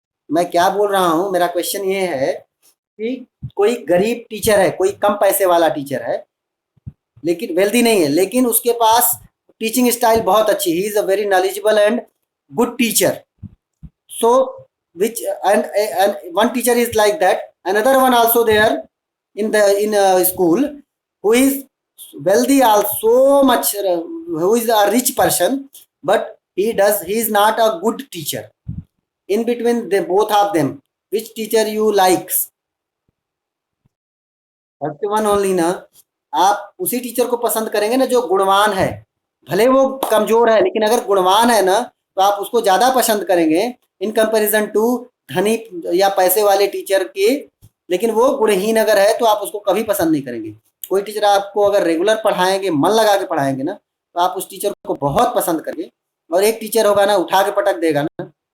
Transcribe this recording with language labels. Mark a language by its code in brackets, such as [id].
[hi] मैं क्या बोल रहा हूँ, मेरा क्वेश्चन ये है कि कोई गरीब टीचर है, कोई कम पैसे वाला टीचर है, लेकिन वेल्दी नहीं है, लेकिन उसके पास टीचिंग स्टाइल बहुत अच्छी, he is a very knowledgeable and good teacher. [en] So which and one teacher is like that, another one also there in the in a school, who is wealthy also much, who is a rich person, but he is not a good teacher. In between the both of them, which teacher you likes? First one only ना। [hi] आप उसी teacher को पसंद करेंगे ना जो गुणवान है, भले वो कमजोर है, लेकिन अगर गुणवान है ना तो आप उसको ज्यादा पसंद करेंगे इन कंपैरिजन टू धनी या पैसे वाले टीचर के। लेकिन वो गुणहीन अगर है तो आप उसको कभी पसंद नहीं करेंगे। कोई टीचर आपको अगर रेगुलर पढ़ाएंगे, मन लगा के पढ़ाएंगे ना, तो आप उस टीचर को बहुत पसंद करेंगे। और एक टीचर होगा ना, उठा के पटक देगा ना,